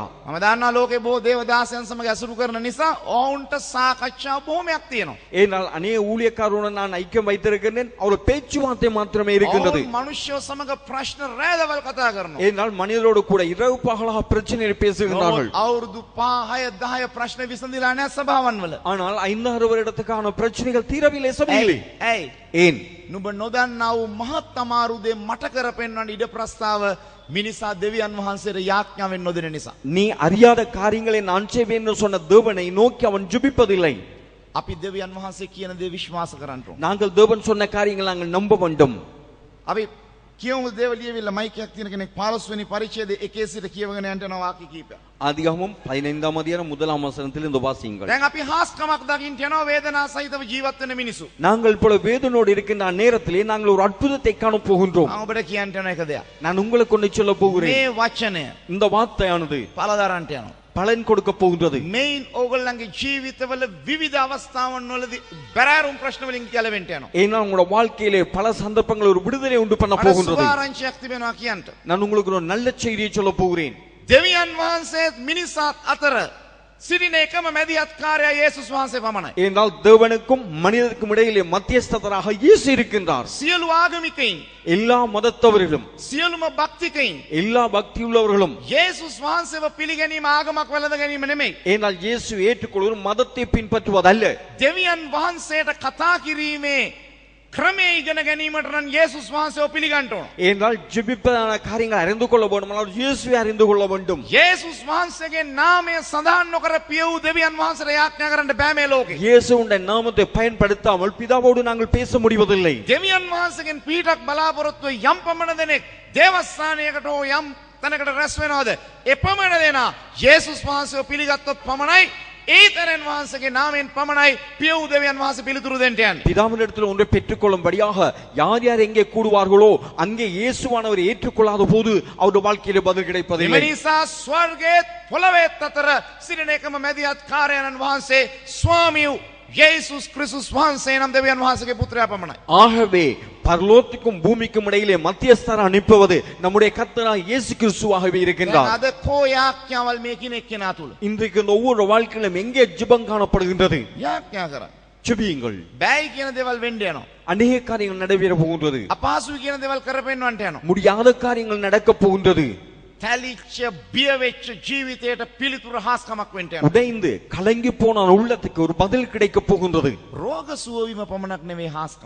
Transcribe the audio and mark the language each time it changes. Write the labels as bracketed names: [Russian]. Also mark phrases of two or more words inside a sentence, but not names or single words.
[Sinhala] මම දන්නා ලෝකේ බොහෝ දේවදාසයන් සමග ඇසුරු කරන නිසා ඔවුන්ට සාකච්ඡා බොහොමයක් තියෙනවා. [Tamil] ஏனால் அநேக ஊழியக்காரருடன் நான் ஐக்கியம் வைத்திருக்கிறேன். அவர் பேச்சுவார்த்தை மாத்திரமே இருக்கின்றது. [Sinhala] ඔවුන් මිනිස්සු සමග ප්‍රශ්න රැඳවල් කතා කරනවා. [Tamil] ஏனால் மனிதரோடு கூட இரவு பகலாக பிரச்சனையை பேசுகிறார்கள். [Sinhala] අවුරුදු 5 6 10 ප්‍රශ්න විසඳිලා නැහැ සභාවන් වල. [Tamil] ஆனால் 5-6 வருடத்துக்கான பிரச்சனைகள் தீரவில்லை சபையிலே. [Sinhala] ඇයි? [Tamil] ஏன்? [Sinhala] නුඹ නොදන්නා වූ මහත් අමාරු දේ මට කරපෙන්වන්න ඉඩ ප්‍රස්තාව මිනිසා දෙවියන් වහන්සේට யாක්ඥාවෙන් නොදෙන නිසා. [Tamil] நீ அறியாத காரியங்களை நான் செய்வேன் என்று சொன்ன தேவனை நோக்கி அவன் ஜெபிப்பதில்லை. [Sinhala] අපි දෙවියන් වහන්සේ කියන දේ විශ්වාස කරන්න ඕන. [Tamil] நாங்கள் தேவன் சொன்ன காரியங்களை நாங்கள் நம்ப வேண்டும். [Sinhala] අපි කියමු දේව ලියවිල්ල මයිකයක් තියෙන කෙනෙක් 15 වෙනි පරිච්ඡේදයේ 1 සිට කියවගෙන යන්න යන වාක්‍ය කීපයක්. [Tamil] ஆதியாகமம் 15ஆம் அதிகாரம் 1ஆம் வசனத்தில் இந்த வாசியுங்கள். [Sinhala] දැන් අපි හාස්කමක් දකින්න යනවා වේදනා සහිතව ජීවත් වෙන මිනිසු. [Tamil] நாங்கள் இப்பொழுது வேதனோடு இருக்கின்ற நேரத்திலே நாங்கள் ஒரு அற்புதத்தை காண போகின்றோம். [Sinhala] මම ඔබට කියන්න යන එක දෙයක්. [Tamil] நான் உங்களுக்கு ஒன்று சொல்ல போகிறேன். [Sinhala] මේ වචනය [Tamil] இந்த வார்த்தையானது [Sinhala] පළදරන්ට යනවා. [Tamil] பலன் கொடுக்க போகின்றது. [Sinhala] මේන් ඕගොල්ලන්ගේ ජීවිතවල විවිධ අවස්ථාවන් වලදී බැරෑරුම් ප්‍රශ්න වලින් ගැලවෙන්න යනවා. [Tamil] ஏன்னா உங்களோட வாழ்க்கையிலே பல சந்தர்ப்பங்கள் ஒரு விடுதலை உண்டு பண்ண போகின்றது. [Sinhala] සුභාරංචියක් තිබෙනවා කියන්න. [Tamil] நான் உங்களுக்கு ஒரு நல்ல செய்தியை சொல்ல போகிறேன். [Sinhala] දෙවියන් වහන්සේත් මිනිසාත් අතර සිටින එකම මැදිහත්කාරයා යේසුස් වහන්සේ පමණයි. [Tamil] ஏனால் தேவனுக்கும் மனிதனுக்கும் இடையிலே மத்தியஸ்தராக இயேசு இருக்கின்றார். [Sinhala] සියලු ආගමිකයින්, [Tamil] எல்லா மதத்தவர்களும், [Sinhala] සියලුම භක්තිකයින් [Tamil] எல்லா பக்தியுள்ளவர்களும் [Sinhala] යේසුස් වහන්සේව පිළිගැනීම ආගමක් වැළඳ ගැනීම නෙමෙයි. [Tamil] ஏனால் இயேசு ஏற்றுக்கொள்வது மதத்தை பின்பற்றுவதல்ல. [Sinhala] දෙවියන් වහන්සේට කතා කිරීමේ ක්‍රමයේ ඉගෙන ගැනීමට නම් යේසුස් වහන්සේව පිළිගන්න ඕන. [Tamil] ஏனால் ஜெபிப்பதான காரியங்களை அறிந்து கொள்ள வேண்டுமானால் இயேசுவை அறிந்து கொள்ள வேண்டும். [Sinhala] යේසුස් වහන්සේගේ නාමය සඳහන් නොකර පිය වූ දෙවියන් වහන්සේට යාඥා කරන්න බෑ මේ ලෝකේ. [Tamil] இயேசுவுடைய நாமத்தை பயன்படுத்தாமல் பிதாவோடு நாங்கள் பேச முடிவதில்லை. [Sinhala] දෙවියන් වහන්සේගෙන් පීඩක් බලාපොරොත්තු යම් පමණ දෙනෙක් දේවස්ථානයකට හෝ යම් තැනකට රැස් වෙනවද? එපමණ දෙනා යේසුස් වහන්සේව පිළිගත්තොත් පමණයි ඒතරන් වහන්සේගේ නාමයෙන් පමණයි පිය වූ දෙවියන් වහන්සේ පිළිතුරු දෙන්න යන්නේ. [Tamil] பிதாவினிடத்தில் ஒன்றை பெற்றுக்கொள்ளும்படியாக யார் யார் எங்கே கூடுவார்களோ அங்கே இயேசுவானவர் ஏற்றுக்கொள்ளாத போது அவருடைய வாழ்க்கையிலே பதில் கிடைப்பதில்லை. [Sinhala] එනිසා ස්වර්ගයේ පොළොවේත් අතර සිටින එකම මැදිහත් කාර්යයන් වහන්සේ ස්වාමී වූ යේසුස් ක්‍රිස්තුස් වහන්සේ නම් දෙවියන් වහන්සේගේ පුත්‍රයා පමණයි. [Tamil] ஆகவே பரலோகத்துக்கும் பூமிக்கும் இடையிலே மத்தியஸ்தரை அனுப்புவது நம்முடைய கர்த்தராகிய இயேசு கிறிஸ்துவாகவே இருக்கின்றார். [Sinhala] අද කෝ යාඥාවල් මේ කිනෙක් කෙනා තුල [Tamil] இன்றைக்கு இந்த ஒவ்வொரு வாழ்க்கையிலும் எங்கே ஜெபம் காணப்படுகின்றது? [Sinhala] යාඥා කරා. [Tamil] ஜெபியுங்கள். [Sinhala] බෑයි කියන දේවල් වෙන්න යනවා. [Tamil] அநேக காரியங்கள் நடைபெற போகின்றது. [Sinhala] අපහසුයි කියන දේවල් කරපෙන්නවන්ට යනවා. [Tamil] முடியாத காரியங்கள் நடக்க போகின்றது. [Sinhala] තැලිච්ච බිය වෙච්ච ජීවිතයට පිළිතුර හාස්කමක් වෙන්න යනවා. [Tamil] உடைந்து கலங்கி போன உள்ளத்துக்கு ஒரு பதில் கிடைக்க போகின்றது. [Sinhala] රෝග සුව වීම පමණක් නෙවෙයි හාස්කම්.